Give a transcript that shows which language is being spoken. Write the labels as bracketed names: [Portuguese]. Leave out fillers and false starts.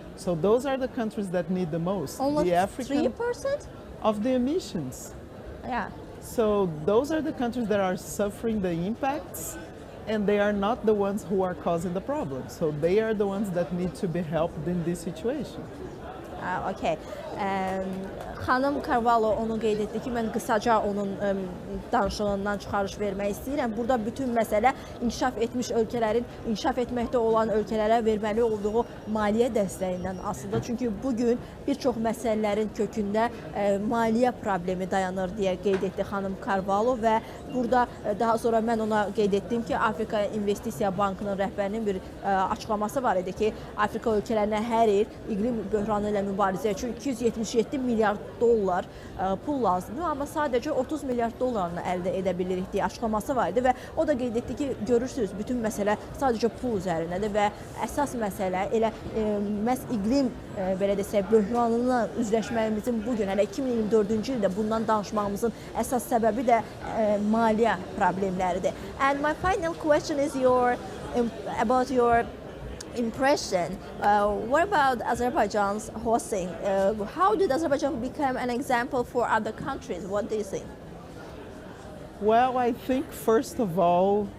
[English] So those are the countries that need the most. Only the African 3%? of the emissions. Yeah. So those are the countries that are suffering the impacts, and they are not the ones who are causing the problem. So they are the ones that need to be helped in this situation. Okay. [Azerbaijani] Xanım Carvalho onu qeyd etdi ki, mən qısaca onun danışığından çıxarış vermək istəyirəm. Burada bütün məsələ inkişaf etmiş ölkələrin inkişaf etməkdə olan ölkələrə verməli olduğu maliyyə dəstəyindən asılıdır. Çünki bugün bir çox məsələlərin kökündə maliyyə problemi dayanır deyə qeyd etdi xanım Carvalho və burada daha sonra mən ona qeyd etdim ki, Afrika İnvestisiya Bankının rəhbərinin bir açıqlaması var idi ki, Afrika ölkələrinə hər il iqlim böhranı ilə mübarizə üçün 277 milyard dollar pul lazımdır, amma sadəcə 30 milyard dollarını əldə edə bilirik deyə açıqlaması var idi və o da qeyd etdi ki, görürsünüz, bütün məsələ sadəcə pul üzərindədir və əsas məsələ elə məhz iqlim belə desək, böhranına üzləşməyimizin bugün, hələ 2024-cü ildə bundan danışmağımızın əsas səbəbi də maliyyə problemləridir. [English] And my final question is about your impression. What about Azerbaijan's hosting? How did Azerbaijan become an example for other countries? What do you think? Well, I think first of all,